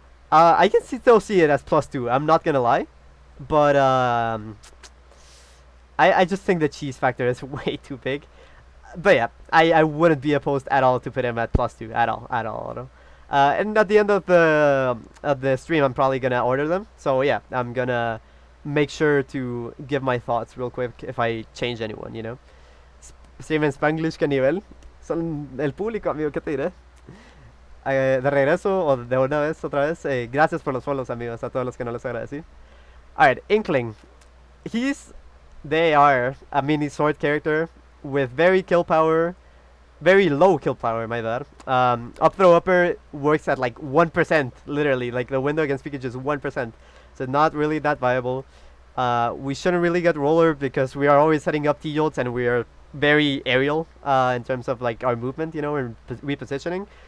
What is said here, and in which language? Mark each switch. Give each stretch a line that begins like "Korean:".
English: I can still see it as +2. I'm not gonna lie, but I just think the cheese factor is way too big. But yeah, I wouldn't be opposed at all to put him at +2 at all. And at the end of the stream, I'm probably gonna order them. So yeah, I'm gonna make sure to give my thoughts real quick if I change anyone, you know.
Spanish: Stream en Spanglish, ¿qué nivel? Son el público, amigo, ¿qué te diré? De regreso, o de una vez, otra vez, gracias por los follows, amigos, a todos los que no les agradecí.
English: Alright, Inkling. They are a mini sword character with very low kill power, my bad. Up throw upper works at like 1%, literally, like the window against Pikachu is 1%. So not really that viable. We shouldn't really get roller because we are always setting up T-Jolts and we are very aerial in terms of like our movement, you know, and repositioning.